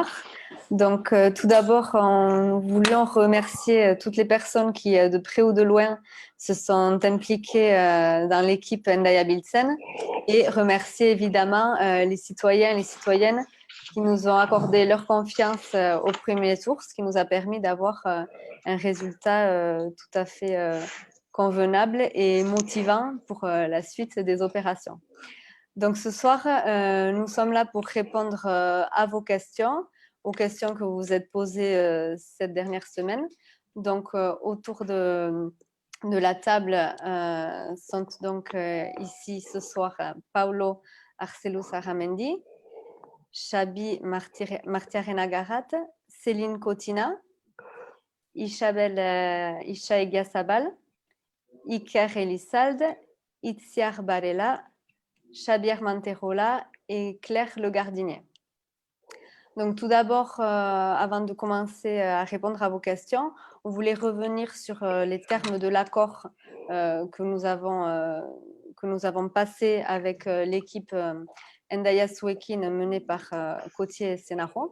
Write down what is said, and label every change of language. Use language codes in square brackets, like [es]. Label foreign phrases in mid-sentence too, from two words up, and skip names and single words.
[fr] Donc, tout d'abord, en voulant remercier toutes les personnes qui, de près ou de loin, se sont impliquées dans l'équipe Ndaya Biltzen et remercier évidemment les citoyens et les citoyennes qui nous ont accordé leur confiance au premier tour, ce qui nous a permis d'avoir un résultat tout à fait convenable et motivant pour la suite des opérations. Donc ce soir, nous sommes là pour répondre à vos questions, aux questions que vous vous êtes posées cette dernière semaine. Donc autour de la table sont donc ici ce soir Paulo Arcelus Aramendi, Chabi Martiarena Garat, Céline Cotina, Isabel Ishaïga Sabal, Iker Elissalde, Itziar Barella, Xabier Manterola et Claire Le Gardinier. Donc tout d'abord, avant de commencer à répondre à vos questions, on voulait revenir sur les termes de l'accord que nous avons passé avec l'équipe Endaya Suekin menée par Cotier et Senaro.